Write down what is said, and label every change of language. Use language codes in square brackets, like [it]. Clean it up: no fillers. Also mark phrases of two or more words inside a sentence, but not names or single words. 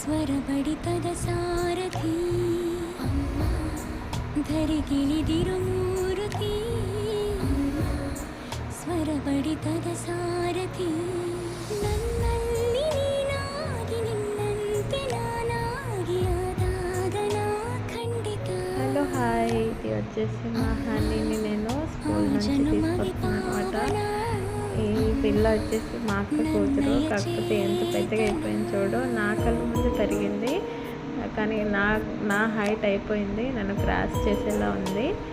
[kn] ಸ್ವರಬಡಿತದ ಸಾರಥಿ ಧರಿಗಿಳಿದಿರು ಮೂರುತಿ ಸ್ವರಬಡಿತದ ಸಾರಥಿ ನನ್ನಲ್ಲಿ ನೀನಾಗಿ ನಿನ್ನಂತೆ ನಾನಾಗಿ ಆದಾಗ ನಾ ಖಂಡಿತ. [te] హలో హాయ్, ఇది వచ్చేసి మా హనీని నేను స్కూల్ నుంచి తీసుకొస్తున్నాను అనమాట. ఈ పిల్ల వచ్చేసి మా అక్క కూతురు, కాకపోతే ఎంత పెద్దగా అయిపోయింది చూడు, నా కళ్ళ ముందు పెరిగింది కానీ నా హైట్ అయిపోయింది, నన్ను క్రాస్ చేసేలా ఉంది.